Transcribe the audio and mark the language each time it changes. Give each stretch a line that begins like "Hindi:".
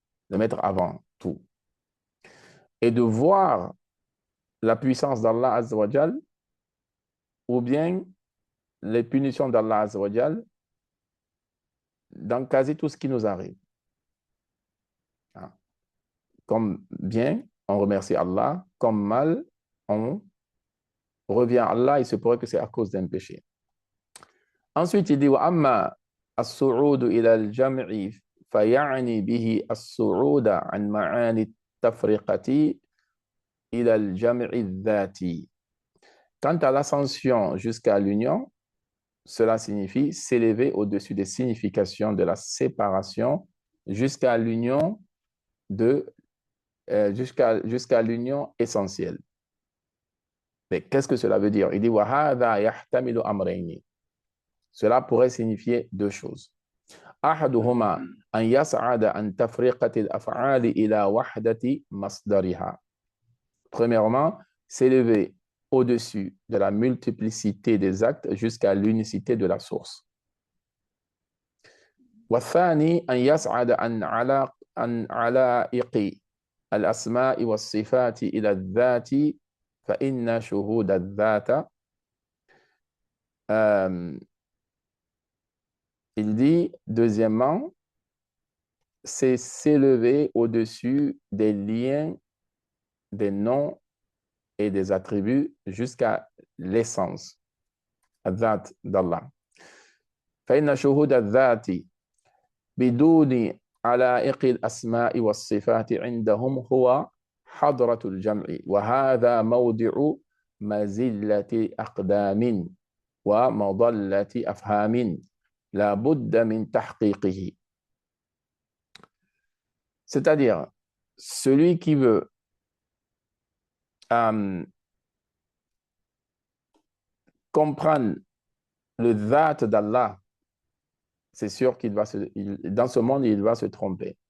French: De mettre avant tout. Et de voir la puissance d'Allah Azza wa Jalla ou bien les punitions d'Allah Azza wa Jalla dans quasi tout ce qui nous arrive. Hein. Comme bien, on remercie Allah. Comme mal, on revient à Allah. Il se pourrait que c'est à cause d'un péché. Ensuite, il dit
Arabic: وأما الصعود إلى الجمع فيعني به الصعود عن معاني التفرقة إلى الجمع الذاتي.
French: Quant à l'ascension jusqu'à l'union, cela signifie s'élever au-dessus des significations de la séparation jusqu'à l'union jusqu'à l'union essentielle. Mais qu'est-ce que cela veut dire? Il dit
Arabic: وهذا يحتمل أمرين.
French: Cela pourrait signifier deux choses.
Arabic: أحدهما أن يصعد عن تفرقة الأفعال إلى وحدة مصدرها.
French: Premièrement, s'élever au-dessus de la multiplicité des actes jusqu'à l'unicité de la source.
Arabic: والثاني أن يصعد عن علائق الأسماء والصفات إلى الذات فإن شهود الذات
French: il dit, deuxièmement, c'est s'élever au-dessus des liens, des noms et des attributs jusqu'à l'essence, الذات d'Allah.
Arabic: فإن شهود الذات بدون علائق الأسماء والصفات عندهم هو حضرة الجمع وهذا موضع مزلة أقدام ومضلة أفهام لا بد من تحقيقه.
French: C'est-à-dire, celui qui veut comprendre le dhat d'Allah, c'est sûr qu'il va dans ce monde, il va se tromper.